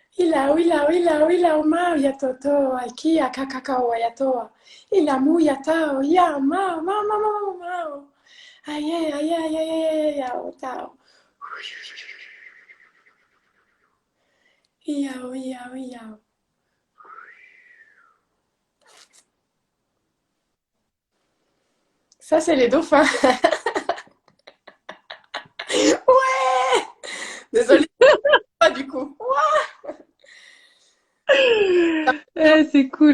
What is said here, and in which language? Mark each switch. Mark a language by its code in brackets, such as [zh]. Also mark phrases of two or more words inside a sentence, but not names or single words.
[fr] wila wila wila umau ya totoa kia kakakao ya toa ila mu ya tao ya mau aye aye aye aye ya tao yao yao yao. Ça c'est les dauphins. Ouais. Désolée. Pas du coup. C'est cool.